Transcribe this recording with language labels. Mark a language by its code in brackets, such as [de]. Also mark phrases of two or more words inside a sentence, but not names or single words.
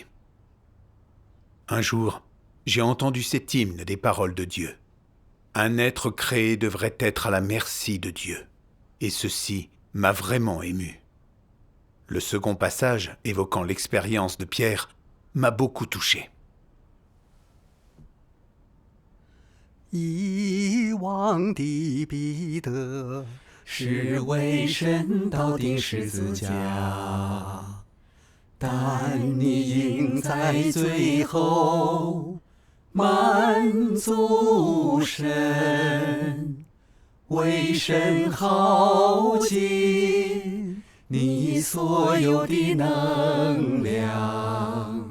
[fr] Un jour, j'ai entendu cet hymne des paroles de Dieu. Un être créé devrait être à la merci de Dieu. Et ceci m'a vraiment ému. Le second passage, évoquant l'expérience de Pierre, m'a beaucoup touché. [zh] 遗忘的彼得是为神倒钉十字架，但你赢在最后，满足神，为神耗尽你所有的能量。